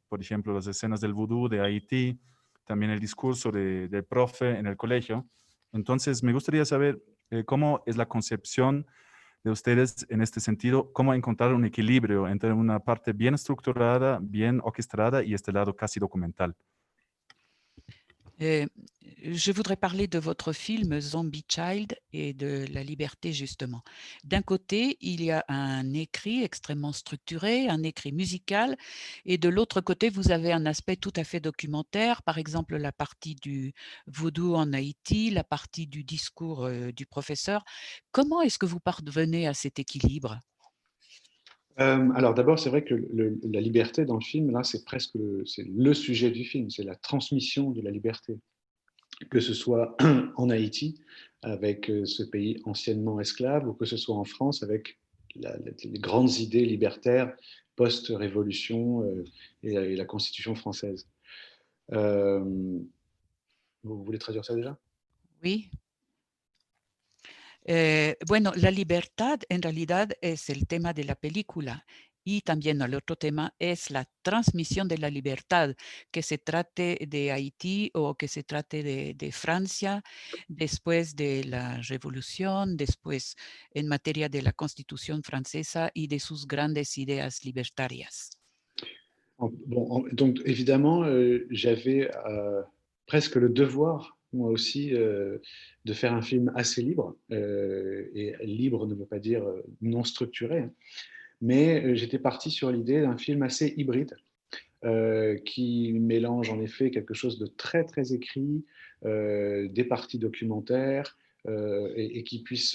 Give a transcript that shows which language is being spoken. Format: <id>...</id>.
<es>Por ejemplo, las escenas del vudú de Haití, también el discurso del profe en el colegio. Entonces, me gustaría saber cómo es la concepción de ustedes en este sentido, cómo encontrar un equilibrio entre una parte bien estructurada, bien orquestada y este lado casi documental.</es> <fr>Je voudrais parler de votre film Zombie Child et de la liberté, justement. D'un côté, il y a un écrit extrêmement structuré, un écrit musical, et de l'autre côté, vous avez un aspect tout à fait documentaire, par exemple la partie du vaudou en Haïti, la partie du discours du professeur. Comment est-ce que vous parvenez à cet équilibre? Alors d'abord, c'est vrai que la liberté dans le film, là, c'est presque c'est le sujet du film, c'est la transmission de la liberté. Que ce soit en Haïti, avec ce pays anciennement esclave, ou que ce soit en France, avec les grandes idées libertaires post-révolution et la Constitution française. Vous voulez traduire ça déjà? Oui.</fr> <es>Bueno, la libertad en realidad es el tema de la película y también el otro tema es la transmisión de la libertad, que se trate de Haití o que se trate de Francia después de la revolución, después en materia de la Constitución francesa y de sus grandes ideas libertarias.</es> <fr>Bon, donc évidemment, j'avais presque le devoir, moi aussi, de faire un film assez libre. Et libre ne veut pas dire non structuré, hein. Mais j'étais parti sur l'idée d'un film assez hybride, qui mélange en effet quelque chose de très très écrit, des parties documentaires, et qui puisse.</fr>